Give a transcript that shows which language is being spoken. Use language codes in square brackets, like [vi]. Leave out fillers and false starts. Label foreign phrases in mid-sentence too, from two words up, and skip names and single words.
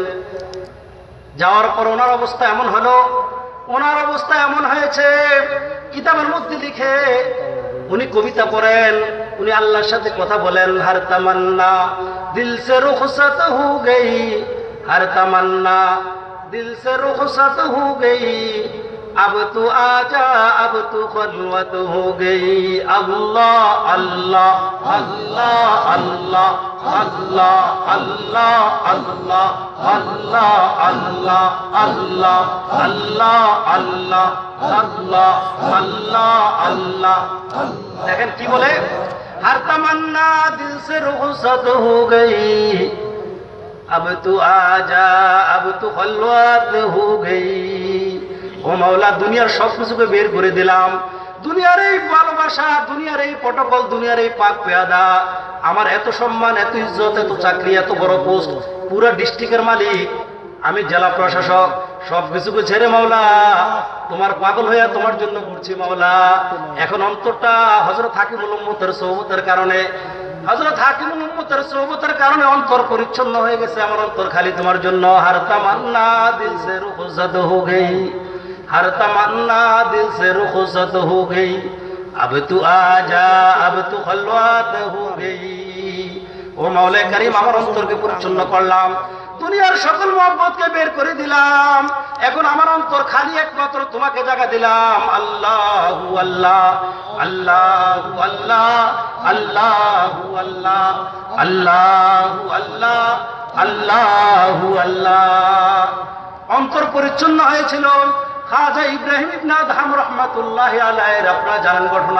[bn] যাওয়ার পর ওনার অবস্থা এমন হলো, ওনার অবস্থা এমন হয়েছে, কিতাবের মধ্যে লিখে উনি কবিতা পড়েন, উনি আল্লাহর সাথে কথা বলেন, [ur] ہر تمنا دل سے رخصت ہو گئی, ہر تمنا دل سے رخصت ہو گئی, اب تو آجا اب تو خلوت ہو گئی. اللہ اللہ اللہ اللہ اللہ اللہ اللہ اللہ اللہ اللہ اللہ اللہ اللہ اللہ اللہ. [bn] দেখেন কি বলে, [ur] ہر تمنا دل سے رخصت ہو گئی اب تو آجا اب تو خلوت ہو گئی [bn] ও মাওলা দুনিয়ার সব কিছুকে বের করে দিলাম দুনিয়ার এই ভালোবাসা দুনিয়ার এই প্রটোকল দুনিয়ার এই পাক পেয়াদা আমার এত সম্মান এত ইজ্জত এত চাকরি এত বড় পোস্ট পুরো ডিস্ট্রিক্টের মালিক আমি জেলা প্রশাসক সবকিছুকে ছেড়ে মাওলা তোমার পাগল হইয়া তোমার জন্য ঘুরছি মাওলা এখন অন্তরটা হযরত হাকিমুল উম্মতের সোহবতের কারণে হযরত হাকিমুল উম্মতের সোহবতের কারণে অন্তর পরিচ্ছন্ন হয়ে গেছে আমার অন্তর খালি তোমার জন্য [ur] ہر تمنا دل سے رخصت ہو گئی ہر تمنا دل سے رخصت ہو گئی اب تو آجا اب تو خلوت ہو گئی [bn] ও মাওলা করিম আমার অন্তরকে পরিচ্ছন্ন করলাম দুনিয়ার সকল মহব্বতকে বের করে দিলাম এখন আমার অন্তর খালি একমাত্র তোমাকে জায়গা দিলাম আল্লাহু আল্লাহ আল্লাহু আল্লাহ আল্লাহু আল্লাহ আল্লাহু আল্লাহ আল্লাহু আল্লাহ অন্তর পরিচ্ছন্ন হয়েছিল খাজা ইব্রাহিম ইবনে আদহাম রাহমাতুল্লাহি আলাইহির আপনারা জানেন ঘটনা